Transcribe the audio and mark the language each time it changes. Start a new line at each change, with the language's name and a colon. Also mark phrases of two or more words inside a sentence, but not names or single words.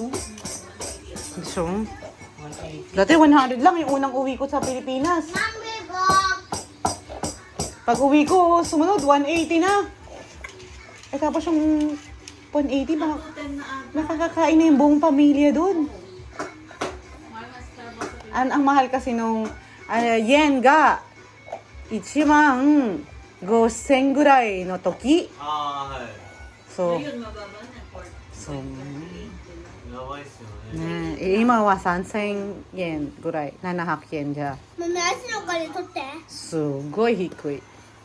Filipino: So, dati 100 lang yung unang uwi ko sa Pilipinas. Pag uwi ko, sumunod, 180 na. Tapos yung 180, nakakakain na yung buong pamilya doon. Ang mahal kasi nung yen ga 15,000
Japanese: ぐらいの時。そう。そうね。今は3,000円ぐらい、700円じゃ。すごい低い。